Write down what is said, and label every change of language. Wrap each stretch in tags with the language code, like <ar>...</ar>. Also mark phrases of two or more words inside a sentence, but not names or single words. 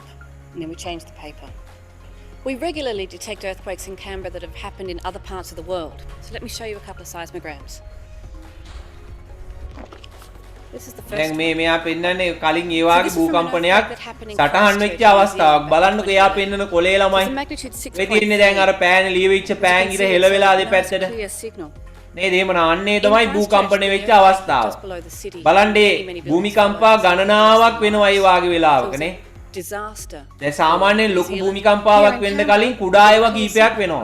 <en>And then we change the paper. We regularly detect earthquakes in Canberra that have happened in other parts of the world. So let me show you a couple of seismograms. This is the first</en> <si>දැන්</si> <en>one.</en> <si>මේ මෙයා පෙන්නන්නේ කලින් ඒ වාගේ</si> <en>So this is from an</en> <si>භූකම්පනයක්</si> <en>earthquake that happened in</en> <si>සටහන් වෙච්ච</si> <en>Christchurch,</en> <si>අවස්ථාවක්.</si> <en>New Zealand,</en> <si>බලන්නකෝ එයා පෙන්නන කොලේ ළමයි.</si> <en>It's a magnitude 6.3.</en> <si>මේ තියෙන්නේ දැන් අර පෑන ලියවිච්ච පෑන් ඉර හෙලවෙලා දෙපැත්තට.</si> <en>Clear signal.</en> <si>නේද? එහෙමනම් අන්නේ තමයි භූකම්පණය වෙච්ච අවස්ථාව. බලන්න භූමිකම්පා ගණනාවක් වෙනවා ඒ වාගේ වෙලාවක නේ.</si> <en>Disaster.</en> <si>දැන් සාමාන්‍යයෙන් ලොකු භූමිකම්පාවක් වෙන්න කලින් කුඩා ඒවා කීපයක් වෙනවා.</si>